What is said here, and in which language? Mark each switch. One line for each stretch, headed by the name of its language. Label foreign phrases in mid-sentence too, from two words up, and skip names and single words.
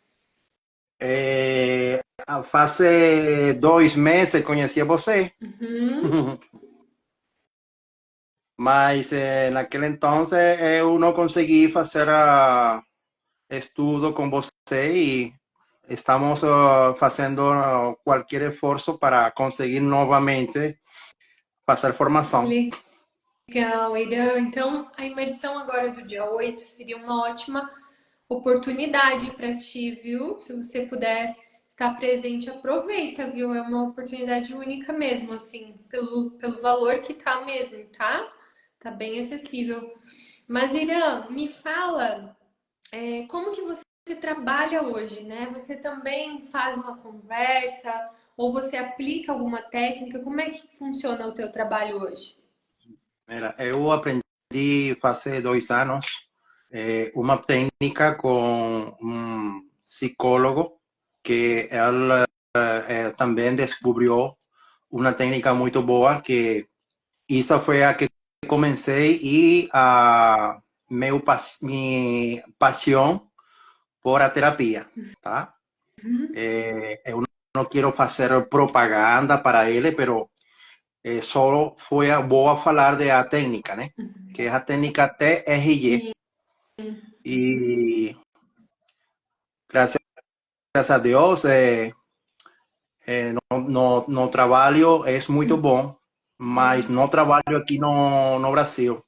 Portuguese: Faz 2 meses conheci você, Uhum. mas naquele entonces eu não consegui fazer estudo com você e
Spanish: estamos haciendo cualquier esfuerzo para conseguir nuevamente hacer formación.
Portuguese: Legal, Irã. Então, a imersão agora do dia 8 seria uma ótima oportunidade para ti, viu? Se você puder estar presente, aproveita, viu? É uma oportunidade única mesmo, assim, pelo valor que tá mesmo, tá? Tá bem acessível. Mas, Irã, me fala, como que você trabalha hoje, né? Você também faz uma conversa ou você aplica alguma técnica? Como é que funciona o teu trabalho hoje?
Spanish: Mira,
Portuguese: eu aprendi
Spanish: hace 2 años una técnica con un psicólogo que él también descubrió una técnica muy boa que esa fue a que comencé y mi pasión por a terapia, tá?
Portuguese: Eu não quero fazer propaganda para ele, pero só vou falar de a técnica, né? Que é a técnica TRG. Sim. E graças a Deus, no trabalho é muito bom, mas não trabalho aqui no Brasil.